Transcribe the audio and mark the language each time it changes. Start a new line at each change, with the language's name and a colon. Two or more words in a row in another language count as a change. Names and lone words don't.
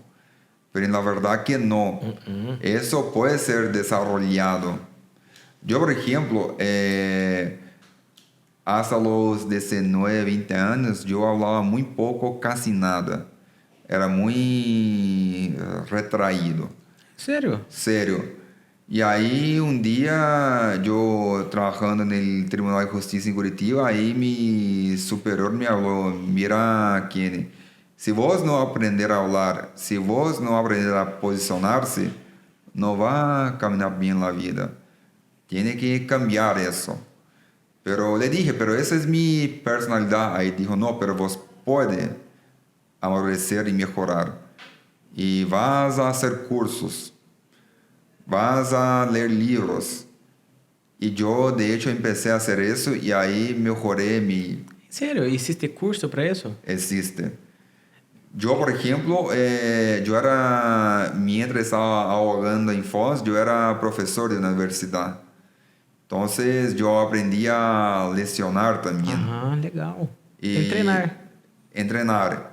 Spanish: Pero en la verdad que no. Eso puede ser desarrollado. Yo, por ejemplo, hasta los 19, 20 años, yo hablaba muy poco, casi nada. Era muy retraído.
Portuguese: Sério? Sério. E aí, um dia, eu trabalhando no Tribunal de Justiça em Curitiba, aí meu superior me falou, mira, Kenny, se vos não aprender a falar, se vos não aprender a posicionar-se, não vai caminhar bem na vida.
Spanish: Tiene que cambiar isso. Pero le dije, pero esa es mi personalidad. Ahí dijo, no, pero vos puede amadurecer y mejorar. Y vas a hacer cursos. Vas a leer libros. Y yo, de hecho, empecé a hacer eso y ahí mejoré mi...
Portuguese: Sério? Existe curso para isso? Existe.
Spanish: Yo, por ejemplo, mientras estaba ahogando en Foz, yo era profesor de universidad. Entonces, yo aprendí a lecionar también.
Portuguese: Ah, legal.
Spanish: Y Entrenar.